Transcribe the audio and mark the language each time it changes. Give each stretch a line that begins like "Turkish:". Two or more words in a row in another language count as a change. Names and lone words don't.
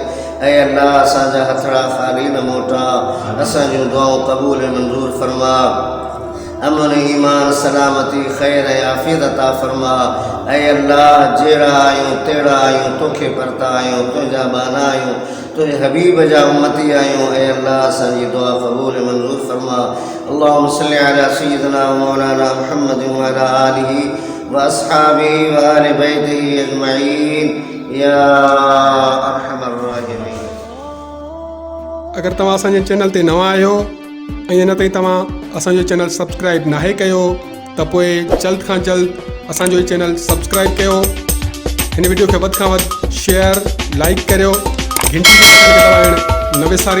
Sindhi: ऐं अल्लाह असांजा हथड़ा ख़ाली न मोटा, असांजूं दुआऊं क़बूल ऐं मंज़ूर फरमा। अमन ईमान सलामती ख़ैर ऐं आफ़ियत अता फरमा। ऐं अल्लाह जहिड़ा आहियूं तहिड़ा आहियूं, तोखे परता आहियूं, तुंहिंजा बाना आहियूं, तुंहिंजे हबीब जा उम्मती आहियूं। ऐं अल्लाह असांजी दुआ क़बूल ऐं मंज़ूर फरमा।
Arabic: اللهم صل على سيدنا ومولانا محمد وعلى آله وأصحابه وآل بيته أجمعين يا أرحم الراحمين.
Sindhi: अगर तव्हां असांजे चैनल ते नवां आहियो ऐं अञा ताईं तव्हां असांजो चैनल सब्सक्राइब नाहे कयो त पोइ जल्द खां जल्द असांजो चैनल सब्सक्राइब कयो। हिन वीडियो खे वधि खां वधि
English: share like
Sindhi: करियो, घंटी जे बटन खे दबाइण न विसारींदा।